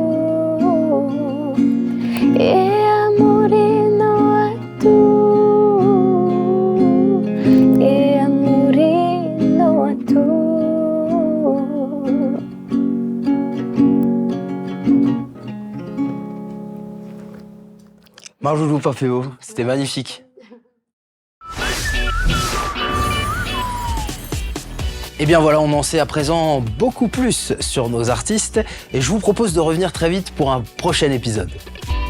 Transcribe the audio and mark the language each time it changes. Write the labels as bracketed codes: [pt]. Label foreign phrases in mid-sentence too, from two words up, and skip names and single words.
[ty] E amorino atu. E amorino atu. [fr] Marjoujou Papéo, c'était magnifique. Et bien voilà, on en sait à présent beaucoup plus sur nos artistes et je vous propose de revenir très vite pour un prochain épisode.